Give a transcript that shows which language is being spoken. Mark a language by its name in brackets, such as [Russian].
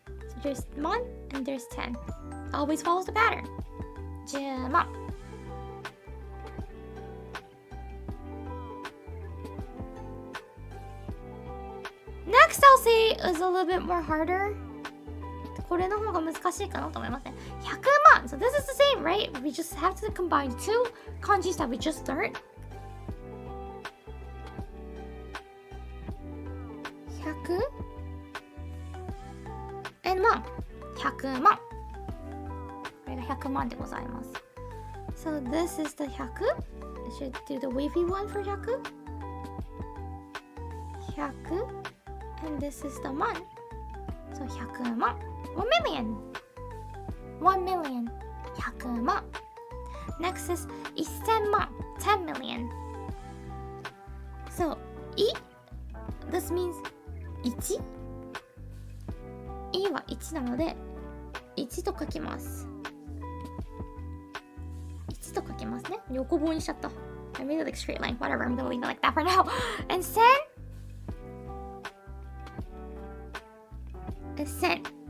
[English] So there's man and there's 10. Always follows the pattern. 10万. Next I'll say is a little bit more harder. [Japanese] これの方が難しいかなと思いますね。 100万. [English] So this is the same, right? We just have to combine two kanjis that we just learned. 100 and 万。 [Japanese] 100万。これが100万でございます。 [English] So this is the 100. I should do the wavy one for 100. 100. And this is the man. So 100万.1 million. 1 million. 100万. Next is 1000万.10 million. So, this means 1？ [Japanese] E は1なので1と書きます。 1と書きますね。横棒にしちゃった。 [English] I made it like straight line. Whatever, I'm gonna leave it like that for now. And sen? And sen.